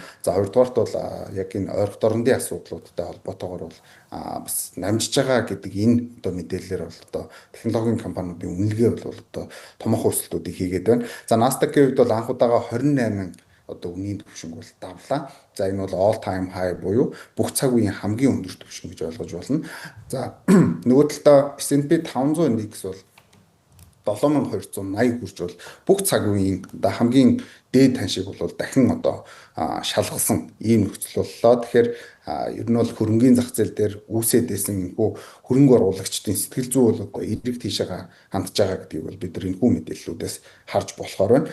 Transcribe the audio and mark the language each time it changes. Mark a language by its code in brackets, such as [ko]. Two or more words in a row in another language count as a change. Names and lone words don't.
[mn] За, хоёрдугаарт бол яг энэ ойрхон дорнодын асуудлуудтай холбоотойгоор бол бас намжиж байгаа гэдэг энэ одоо мэдээлэлээр бол одоо технологийн компаниудын үнэлгээ бол одоо томоохон өсөлтүүдийг хийгээд байна. За, Nasdaq-ийн хувьд бол анх удаага 28 одоо үнийн түвшинг бол давлаа. За, энэ бол [en] all time high [mn] буюу бүх цаг үеийн хамгийн өндөр түвшин гэж ойлгож болно. За, нөгөө талдаа S&P 500 индекс бол 7280 хүрч бол бүх цаг үеийн одоо хамгийн дээд таншиг бол дахин одоо шалгасан ийм нөхцөл боллоо. Тэгэхээр ер нь бол хөрөнгөний зах зээл дээр үүсээд байсан энэхүү хөрөнгө оруулагчдын сэтгэл зүй бол одоо эрэг тийшээ хандж байгаа гэдгийг бол бид нар энэхүү мэдээллүүдээс харж болохоор байна.